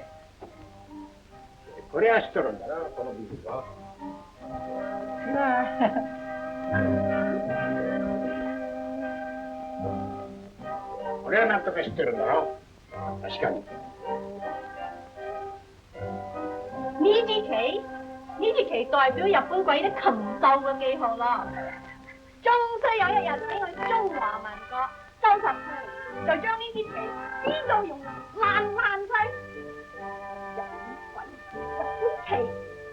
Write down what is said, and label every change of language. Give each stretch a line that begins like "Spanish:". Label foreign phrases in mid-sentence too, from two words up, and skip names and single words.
Japanese: これは知っとるんだな、このビールは。これはなんとか知ってるんだろ。確かに。
Cantonese: 呢支旗，呢支旗代表日本鬼的禽獸嘅記號咯。終須有一日俾我哋中華民國收拾佢，就將呢支旗撕到用爛晒。日本鬼，日本旗。